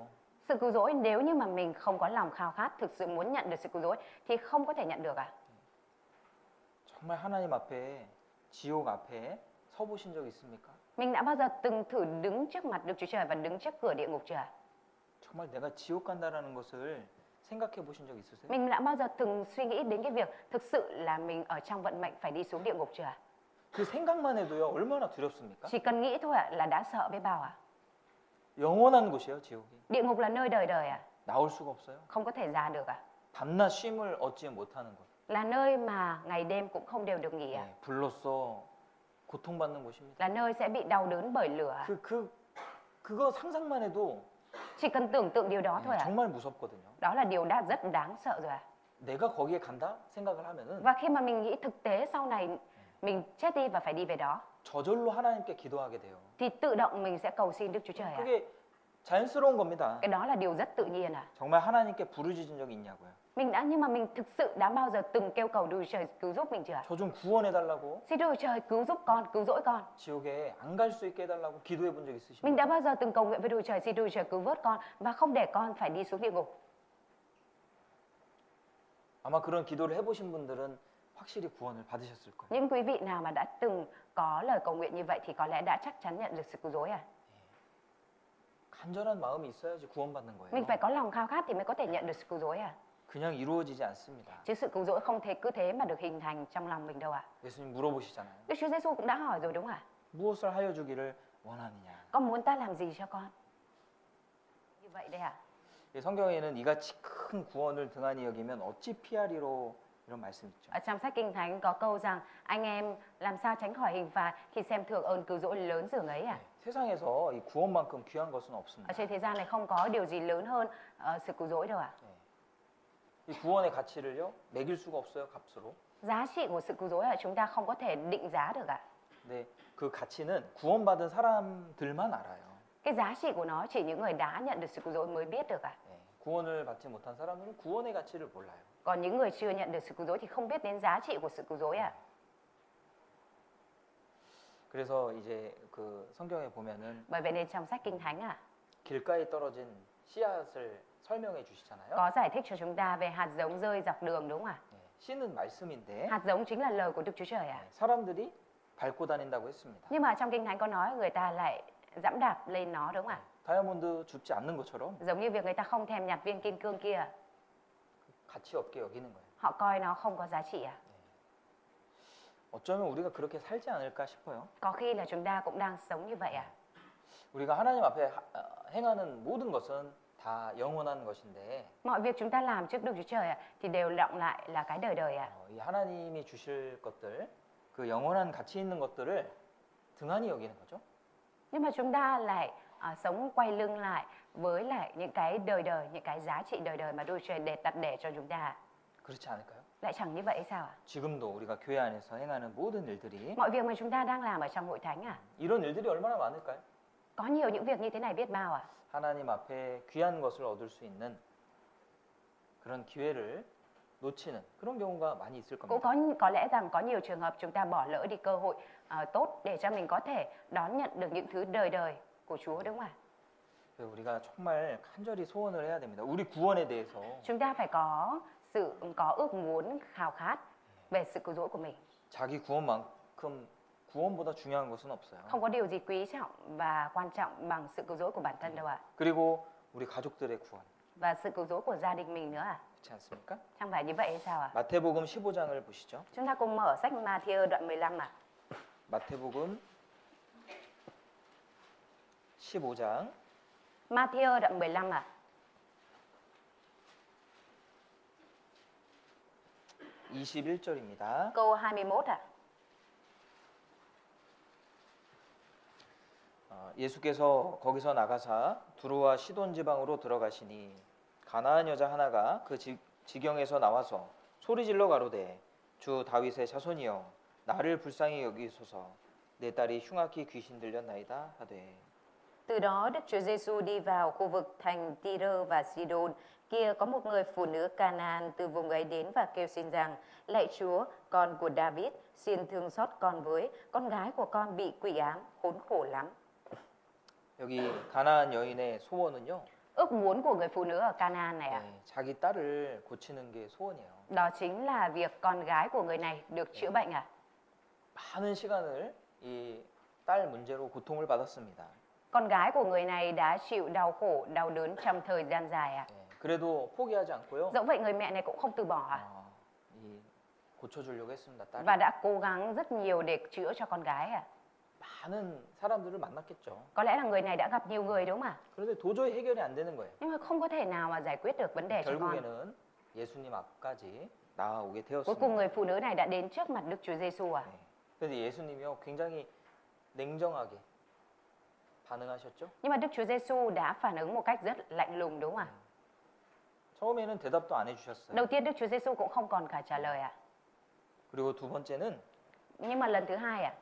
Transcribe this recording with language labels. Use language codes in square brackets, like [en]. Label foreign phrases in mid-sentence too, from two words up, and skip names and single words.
[vi] Sự cứu rỗi nếu như mà mình không có lòng khao khát thực sự muốn nhận được sự cứu rỗi thì không có thể nhận được à? [ko] 정말 하나님 앞에 지옥 앞에 서 보신 적 있습니까? [vi] Mình đã bao giờ từng thử đứng trước mặt Đức Chúa Trời và đứng trước cửa địa ngục chưa ạ? [ko] 정말 내가 지옥 간다라는 것을 생각해 보신 적 있으세요? [vi] Mình đã bao giờ từng suy nghĩ đến cái việc thực sự là mình ở trong vận mệnh phải đi xuống địa ngục chưa ạ? [ko] 그 생각만 해도요, 얼마나 두렵습니까? [vi] Chỉ cần nghĩ thôi ạ là đã sợ biết bao ạ. [ko] 영원한 곳이에요, 지옥이. [vi] Địa ngục là nơi đời đời ạ, [ko] 나올 수가 없어요. [vi] không có thể ra được ạ. [ko] 밤낮 쉼을 얻지 못하는 곳. [vi] Là nơi mà ngày đêm cũng không đều được nghỉ ạ. [ko] 불로써 고통받는 곳입니다. [vi] Là nơi sẽ bị đau đớn bởi lửa ạ. [ko] 그거 상상만 해도 [vi] Chỉ cần tưởng tượng điều đó thôi ạ. [ko] 정말 무섭거든요. [vi] Đó là điều đã rất đáng sợ rồi ạ. [ko] 내가 거기에 간다 생각을 하면은 [vi] Và khi mà mình nghĩ thực tế sau này mình chết đi và phải đi về đó [ko] 저절로 하나님께 기도하게 돼요. [vi] thì tự động mình sẽ cầu xin Đức Chúa Trời ạ. [ko] 그게 자연스러운 겁니다. [vi] Cái đó là điều rất tự nhiên ạ. [ko] 정말 하나님께 부르짖은 적이 있냐고요. [vi] Nhưng mà mình thực sự đã bao giờ từng kêu cầu Đức Chúa Trời cứu giúp mình chưa ạ? [ko] 저 좀 구원해 달라고 [vi] Xin Đức Chúa Trời cứu giúp con, cứu rỗi con. [ko] 지옥에 안 갈 수 있게 해달라고 기도해 본 적 [vi] Mình [ko] 있으십니까? [vi] đã bao giờ từng cầu nguyện với Đức Chúa Trời xin Đức Chúa Trời cứu vớt con và không để con phải đi xuống địa ngục. [ko] 아마 그런 기도를 해보신 분들은 확실히 구원을 받으셨을 거예요. [vi] Những quý vị nào mà đã từng có lời cầu nguyện như vậy thì có lẽ đã chắc chắn nhận được sự cứu rỗi à? [ko] 간절한 마음이 있어야지 구원받는 [vi] Mình [ko] 거예요. [vi] phải có lòng khao khát thì mới có thể nhận được sự cứu rỗi à? [ko] 그냥 이루어지지 않습니다. [vi] Chứ sự cứu rỗi không thể cứ thế mà được hình thành trong lòng mình đâu ạ. [ko] 예수님 물어보시잖아요. [vi] Đức Chúa Giêsu cũng đã hỏi rồi đúng không ạ? [ko] 무엇을 하여 주기를 원하느냐. [vi] Con muốn ta làm gì cho con? Như vậy đây ạ. [ko] 이 성경에는 이같이 큰 구원을 등한히 여기면 어찌 피하리로 이런 말씀 있죠. [vi] Ở trong sách Kinh Thánh có câu rằng anh em làm sao tránh khỏi hình phạt khi xem thường ơn cứu rỗi lớn dường ấy à? [ko] 세상에서 이 구원만큼 귀한 것은 [vi] Ở [ko] 없습니다. [vi] trên thế gian này không có điều gì lớn hơn sự cứu rỗi đâu ạ. [ko] 이 구원의 가치를요 매길 수가 없어요 값으로. [vi] Giá trị của sự cứu rỗi là chúng ta không có thể định giá được ạ. [ko] 근데 그 가치는 구원받은 사람들만 알아요. [vi] Cái giá trị của nó chỉ những người đã nhận được sự cứu rỗi mới biết được ạ. [ko] 구원을 받지 못한 사람들은 구원의 가치를 몰라요. [vi] Còn những người chưa nhận được sự cứu rỗi thì không biết đến giá trị của sự cứu rỗi ạ. [ko] 그래서 이제 그 성경에 보면은 [vi] Bởi vậy nên trong sách Kinh Thánh [ko] 길가에 떨어진 씨앗을 설명해 주시잖아요. [vi] có giải thích cho chúng ta về hạt giống rơi dọc đường đúng không ạ? [ko] 씨는 말씀인데 [vi] Hạt giống chính là lời của Đức Chúa Trời ạ. [ko] 사람들이 밟고 다닌다고 했습니다. [vi] Nhưng mà trong Kinh Thánh có nói người ta lại dẫm đạp lên nó đúng không ạ? [ko] 다이아몬드 줍지 않는 것처럼 [vi] Giống như việc người ta không thèm nhặt viên kim cương kia, [ko] 가치 없게 여기는 거예요. [vi] họ coi nó không có giá trị à? [ko] 어쩌면 우리가 그렇게 살지 않을까 싶어요. [vi] Có khi là chúng ta cũng đang sống như vậy à? [ko] 우리가 하나님 앞에 행하는 모든 것은 다 영원한 것인데 [vi] Mọi việc chúng ta làm trước Đức Chúa Trời thì đều đọng lại là cái đời đời ạ. [ko] 이 하나님이 주실 것들, 그 영원한 가치 있는 것들을 등한히 여기는 거죠. [vi] Nhưng mà chúng ta lại sống quay lưng lại với lại những cái đời đời, những cái giá trị đời đời mà Đức Chúa Trời đặt để cho chúng ta. [ko] 그렇지 않을까요? [vi] Lại chẳng như vậy sao ạ? [ko] 지금도 우리가 교회 안에서 행하는 모든 일들이 [vi] Mọi việc mà chúng ta đang làm ở trong hội thánh [ko] 이런 일들이 얼마나 많을까요? [vi] có nhiều những việc như thế này biết bao ạ. [ko] 하나님 앞에 귀한 것을 얻을 수 있는 그런 기회를 놓치는 그런 경우가 많이 있을 [vi] Cũng [ko] 겁니다. [vi] có lẽ rằng có nhiều trường hợp chúng ta bỏ lỡ đi cơ hội tốt để cho mình có thể đón nhận được những thứ đời đời của Chúa, đúng không ạ? [ko] 그래서 우리가 정말 간절히 소원을 해야 됩니다. 우리 구원에 대해서 [vi] Chúng ta phải có ước muốn khao khát về sự cứu rỗi của mình. [ko] 자기 구원만큼 구원보다 중요한 것은 없어요. [vi] Không có điều gì quý trọng và quan trọng bằng sự cứu rỗi của bản thân đâu ạ. [ko] 그리고 우리 가족들의 구원. [vi] Và sự cứu rỗi của gia đình mình nữa à? [ko] 그렇지 않습니까? [vi] Chẳng phải như vậy hay sao ạ? [ko] 마태복음 15장을 보시죠. [vi] Chúng ta cùng mở sách Ma-thi-ơ đoạn 15 ạ. [ko] 마태복음 15장 [vi] Ma-thi-ơ đoạn 15 ạ. [ko] 21절입니다. [vi] Câu 21 ạ. [ko] 예수께서 거기서 나가사 두로와 시돈 지방으로 들어가시니 가나안 여자 하나가 그 지경에서 나와서 소리질러 가로되 주 다윗의 자손이여 나를 불쌍히 여기소서 내 딸이 흉악히 귀신 들렸나이다 하되. [vi] Từ đó Đức Chúa Giêsu đi vào khu vực thành Ty-rơ và Sidôn. Kia có một người phụ nữ Canaan từ vùng ấy đến và kêu xin rằng: Lạy Chúa, con của David, xin thương xót con với, con gái của con bị quỷ ám, khốn khổ lắm. [ko] 여기 가나안 여인의 소원은요. [vi] Ước muốn của người phụ nữ ở Canaan này ạ, [ko] 자기 딸을 고치는 게 소원이에요. [vi] đó chính là việc con gái của người này được chữa bệnh ạ. [ko] 많은 시간을 이 딸 문제로 고통을 받았습니다. [vi] Con gái của người này đã chịu đau khổ, đau đớn trong thời gian dài ạ. [ko] 그래도 포기하지 않고요. [vi] Dẫu vậy người mẹ này cũng không từ bỏ ạ. [ko] 이 고쳐주려고 했습니다. 딸을. [vi] Và đã cố gắng rất nhiều để chữa cho con gái ạ. [ko] 많은 사람들을 만났겠죠. [vi] Có lẽ là người này đã gặp nhiều người đúng không ạ? [ko] 그런데 도저히 해결이 안 되는 거예요. [vi] Nhưng mà không có thể nào mà giải quyết được vấn đề cho con. [ko] 결국에는 예수님 앞까지 나아오게 [vi] Cuối cùng [ko] 되었습니다. [vi] người phụ nữ này đã đến trước mặt Đức Chúa Giêsu ạ. [ko] 그런데 예수님이요 굉장히 냉정하게 반응하셨죠. [vi] Nhưng mà Đức Chúa Giêsu đã phản ứng một cách rất lạnh lùng đúng không ạ? [ko] 처음에는 대답도 안 해주셨어요. [vi] Đầu tiên Đức Chúa Giêsu cũng không còn cả trả lời ạ. [ko] 그리고 두 번째는 [vi] Nhưng mà lần thứ hai ạ,